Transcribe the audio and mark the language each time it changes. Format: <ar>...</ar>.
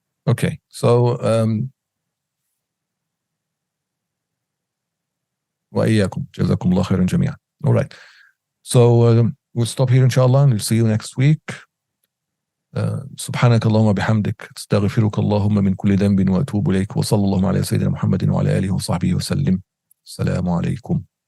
<en>Okay, so</en> <ar>وإياكم جزاكم الله خيرا جميعا.</ar> <en>All right, so we'll stop here inshallah, and we'll see you next week.</en> <ar>سبحانك اللهم بحمدك استغفرك اللهم من كل ذنب وأتوب إليك، وصلى الله على سيدنا محمد وعلى آله وصحبه وسلم. السلام عليكم.</ar>